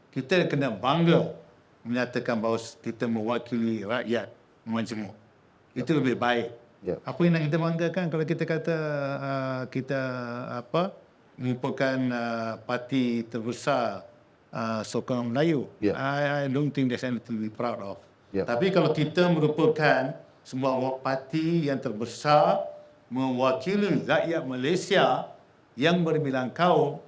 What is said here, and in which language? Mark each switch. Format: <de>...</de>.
<ms>Kita kena bangga menyatakan bahawa kita mewakili rakyat majmuk. Itu lebih baik. Ya. Apa yang nak kita banggakan kalau kita kata kita merupakan parti terbesar sokongan Melayu. Ya.</ms> <en>I don't think there's anything to be proud of.</en> <ms>Ya. Tapi kalau kita merupakan sebuah parti yang terbesar mewakili rakyat Malaysia yang berbilang kaum,</ms>